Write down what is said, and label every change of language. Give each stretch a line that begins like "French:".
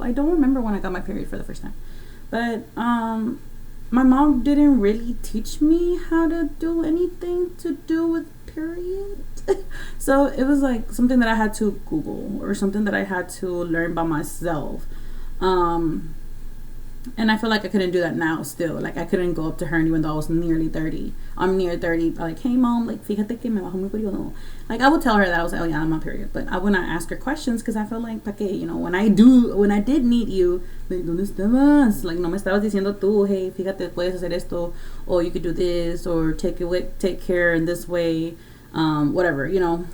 English: I don't remember when I got my period for the first time, but my mom didn't really teach me how to do anything to do with period. So it was like something that I had to Google or something that I had to learn by myself. And I feel like I couldn't do that now still. Like I couldn't go up to her, and even though I was nearly 30. I'm near 30. Like, hey mom, like
Spanish: fíjate que me bajó mi periodo.
English: Like I would tell her that I was like, oh yeah, I'm on period. But I would not ask her questions because I felt like,
Spanish: ¿pa qué?
English: You know, when I did meet you, like,
Spanish: ¿dónde estabas?
English: Like,
Spanish: no me estabas diciendo tú, hey, fíjate, puedes hacer esto,
English: or you could do this, or take care in this way, whatever, you know.